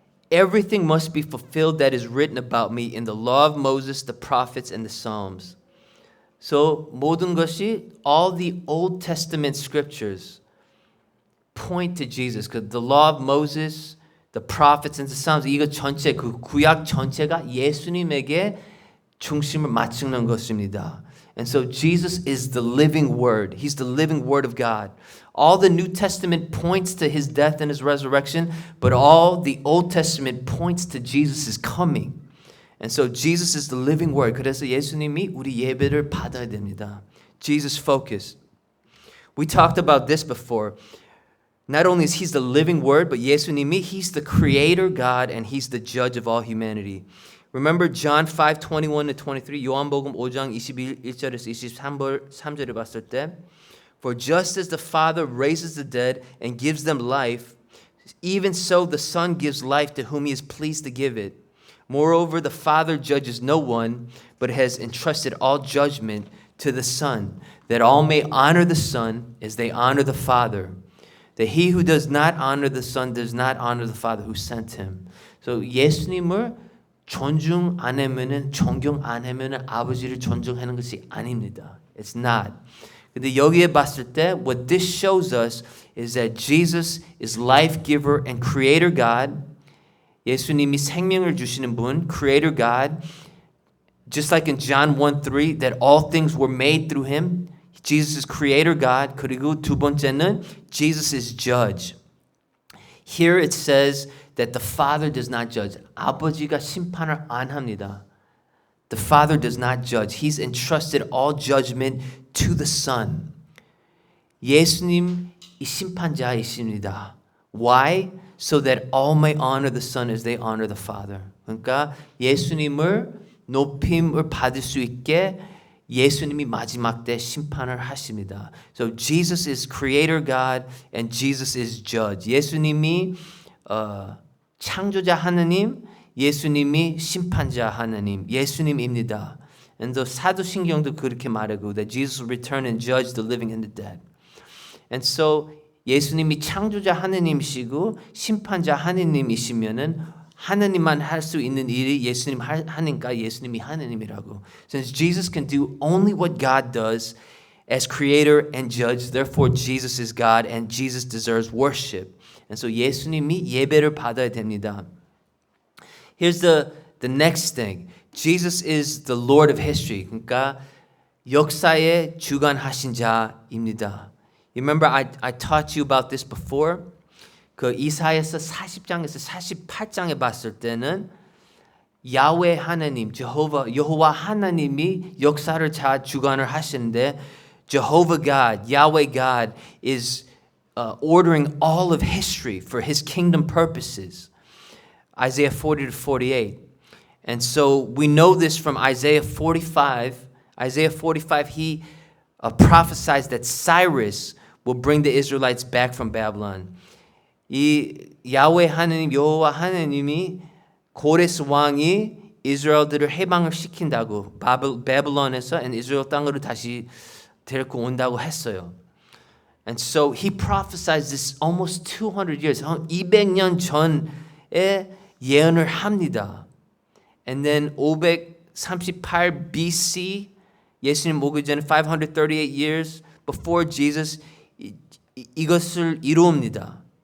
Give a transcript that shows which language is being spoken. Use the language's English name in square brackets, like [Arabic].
[English] Everything must be fulfilled that is written about me in the law of Moses, the prophets, and the Psalms. So [Korean] 모든 것이 [English] all the Old Testament scriptures point to Jesus. The law of Moses, the prophets, and the Psalms. [Korean] 이거 전체 그 구약 전체가 예수님에게 중심을 맞추는 것입니다. [English] And so Jesus is the living word. He's the living word of God. All the New Testament points to his death and his resurrection, but all the Old Testament points to Jesus' coming. And so Jesus is the living word. [Korean] 그래서 예수님이 우리 예배를 받아야 됩니다. [English] Jesus focus. We talked about this before. Not only is he the living word, but 예수님이 he's the creator God and he's the judge of all humanity. Remember John 5:21-23 [Korean] 요한복음 5장 21절에서 23절을 봤을 때 [English] For just as the Father raises the dead and gives them life, even so the Son gives life to whom he is pleased to give it. Moreover, the Father judges no one, but has entrusted all judgment to the Son, that all may honor the Son as they honor the Father. That he who does not honor the Son does not honor the Father who sent him. [Korean] So 예수님을 존중 안 하면은 존경 안 하면은 아버지를 존중하는 것이 아닙니다. [English] It's not. [Korean] 근데 여기에 봤을 때 [English] what this shows us is that Jesus is life giver and creator God. [Korean] 예수님이 생명을 주시는 분, creator God. [English] Just like in John 1:3 that all things were made through him. Jesus is creator God. [Korean] 그리고 두 번째는 [English] Jesus is judge. Here it says that the Father does not judge. [Korean] 아버지가 심판을 안 합니다. [English] The Father does not judge. He's entrusted all judgment to the Son. [Korean] 예수님이 심판자이십니다. [English] Why? So that all may honor the Son as they honor the Father. [Korean] 그러니까 예수님을 높임을 받을 수 있게 예수님이 마지막 때 심판을 하십니다. [English] So Jesus is creator God and Jesus is judge. [Korean] 예수님이 창조자 하느님, 예수님이 심판자 하느님, 예수님입니다. [English] And the [Korean] 사도신경도 그렇게 말하고 [English] that Jesus will return and judge the living and the dead. [Korean] And so 예수님이 창조자 하느님이시고 심판자 하느님이시면은 하느님만 할 수 있는 일이 예수님 하니까 예수님이 하느님이라고. [English] Since Jesus can do only what God does as creator and judge, therefore Jesus is God and Jesus deserves worship. [Korean] And so 예수님이 예배를 받아야 됩니다. [English] Here's the next thing. Jesus is the Lord of history. [Korean] 그러니까 역사에 주관하신 자입니다. [English] Remember I taught you about this before. [Korean] 그 이사야서 40장에서 48장에 봤을 때는 야훼 하나님, 여호와 하나님이 역사를 잘 주관을 하시는데 [English] Jehovah God, Yahweh God is ordering all of history for his kingdom purposes. Isaiah 40-48. And so we know this from Isaiah 45. Isaiah 45, he prophesies that Cyrus will bring the Israelites back from Babylon. [Korean] 이 야훼 하나님, 여호와 하나님이 고레스 왕이 이스라엘들을 해방을 시킨다고 바벨론에서 이스라엘 땅으로 다시 데리고 온다고 했어요. [English] And so he prophesies this almost 200 years, [Korean] 200년 전에 예언을 합니다. [English] And then 538 BC, [Korean] 예수님 오기 전에 [English] 538 years before Jesus, [Korean] 이것을 이루옵니다.